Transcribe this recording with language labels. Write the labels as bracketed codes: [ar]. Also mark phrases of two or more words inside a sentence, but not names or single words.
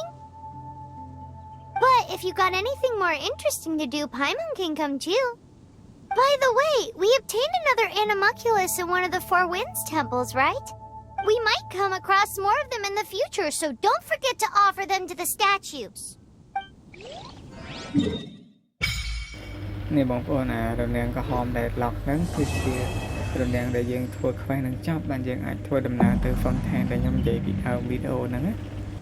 [en] But if you got anything more interesting to do, Paimon can come too. By the way, we obtained another Animalculus in one of the Four Winds temples, right? We might come across more of them in the future, so don't forget to offer them to the statues. [km] នេះបងប្អូនរនាំងក្រហមដែល lock ហ្នឹងគឺជារនាំងដែលយើងធ្វើខ្វែងនឹងចប់បានយើងអាចធ្វើដំណើរទៅ Fountain ដែលខ្ញុំនិយាយពីដើមវីដេអូហ្នឹងណា